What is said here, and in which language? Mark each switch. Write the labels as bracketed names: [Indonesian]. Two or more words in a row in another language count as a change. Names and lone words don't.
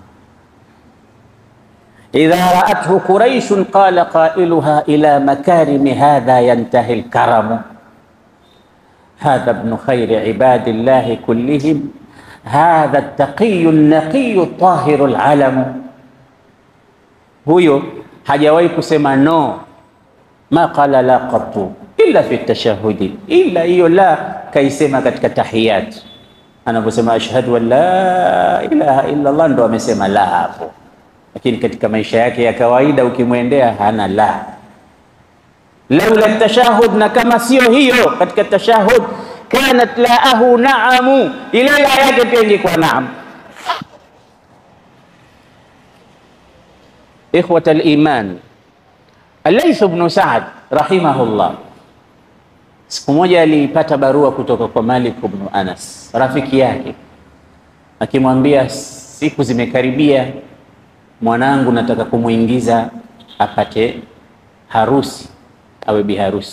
[Arabic] إذا رأته قريش قال قائلها إلى مكارم هذا ينتهي الكرم هذا ابن خير عباد الله كلهم هذا التقي النقي الطاهر العلم. [Swahili] Huyo hajawahi kusema no, [Arabic] ما قال لا قط إلا في تشهده, [Swahili] illa hiyo la kaisema katika tahiyat, anaposema [Arabic] أشهد أن لا إله إلا الله [Swahili] ndo amesema la hapo. Lakini katika maisha yake ya kawaida ukimwendea hana la. [Arabic] لولا تشهد, [Swahili] na kama sio hiyo katika tashahud, [Arabic] كانت لاؤه نعم, [Swahili] ile la yake pia ingekuwa naam. [Arabic] إخوة الإيمان, [Swahili] Layth ibn Sa'd rahimahullah siku moja alipata barua kutoka kwa Malik ibn Anas, rafiki yake, akimwambia siku zimekaribia, mwanangu nataka kumuingiza apate harusi, awe biharusi.